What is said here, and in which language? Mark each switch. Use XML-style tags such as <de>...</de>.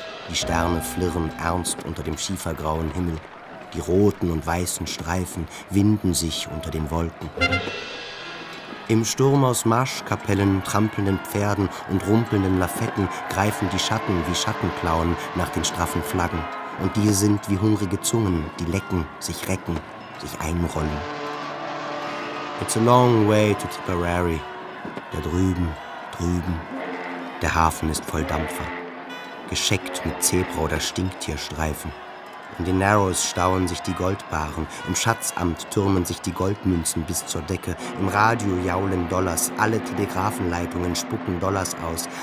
<de>Die Sterne flirren ernst unter dem schiefergrauen Himmel. Die roten und weißen Streifen winden sich unter den Wolken. Im Sturm aus Marschkapellen, trampelnden Pferden und rumpelnden Lafetten greifen die Schatten wie Schattenklauen nach den straffen Flaggen. Und die sind wie hungrige Zungen, die lecken, sich recken, sich einrollen.</de> <en>It's a long way to Tipperary.</en> <de>Da drüben, drüben. Der Hafen ist voll Dampfer. Gescheckt mit Zebra- oder Stinktierstreifen. In den Narrows stauen sich die Goldbarren, im Schatzamt türmen sich die Goldmünzen bis zur Decke, im Radio jaulen Dollars, alle Telegrafenleitungen spucken Dollars aus.</de>